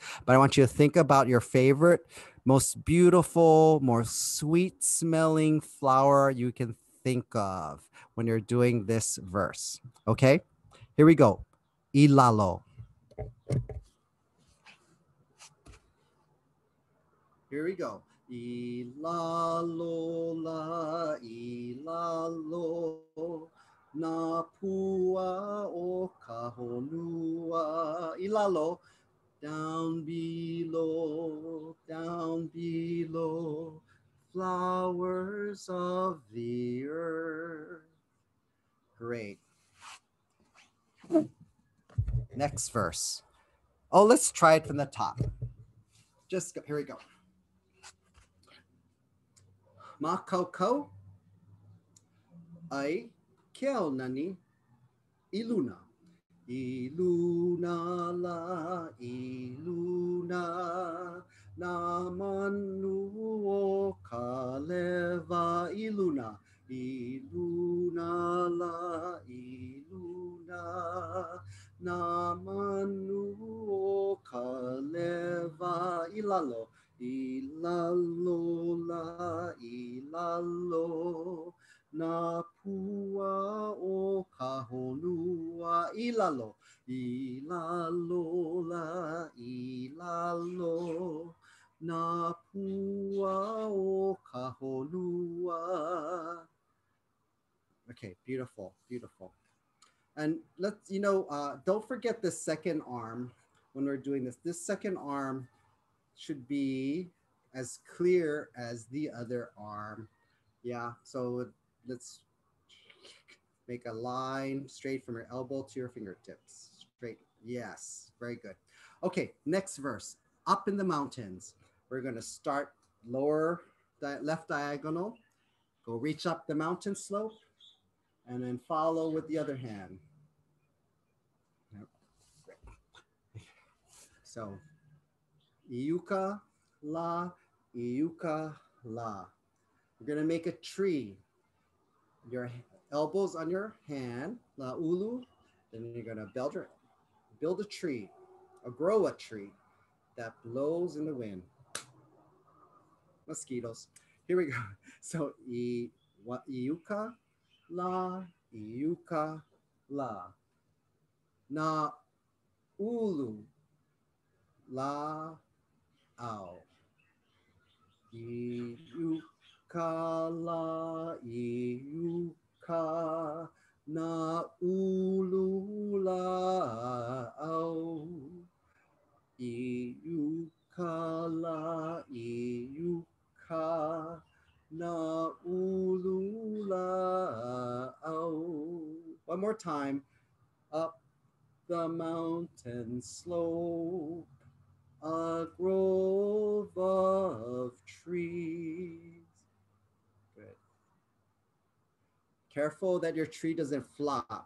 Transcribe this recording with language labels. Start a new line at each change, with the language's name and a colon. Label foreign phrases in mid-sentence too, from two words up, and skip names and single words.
English: But I want you to think about your favorite, most beautiful, more sweet smelling flower you can think of when you're doing this verse. Okay, here we go. Ilalo. Here we go.
Hawaiian: Ilalo la ilalo napua o kahonua. Ilalo,
English: down below, flowers of the earth. Great. Next verse. Oh, let's try it from the top. Here we go.
Hawaiian: Makoko ai keo nani iluna. Iluna la iluna na manu o kaleva iluna. Iluna la iluna na manu o kaleva ilalo. Ilalo la ilalo napua o kahonua. Ilalo la ilalo na pua o kaholua.
English: Okay, beautiful, beautiful. And let's, don't forget the second arm when we're doing this. This second arm should be as clear as the other arm. Yeah, so let's make a line straight from your elbow to your fingertips. Straight, yes, very good. Okay, next verse. Up in the mountains. We're gonna start lower, left diagonal, go reach up the mountain slope, and then follow with the other hand. Yep. So,
Hawaiian: iuka la, iuka la.
English: We're gonna make a tree. Your elbows on your hand,
Hawaiian: la ulu.
English: Then you're gonna build a tree, or grow a tree that blows in the wind. Mosquitoes. Here we go.
Hawaiian: So iuka la, iuka la. Na ulu la ao. Iuka la, iuka na ulu la ao. Iuka la, iuka na ulu la ao.
English: One more time. Up the mountain slope, a grove of trees. Good. Careful that your tree doesn't flop.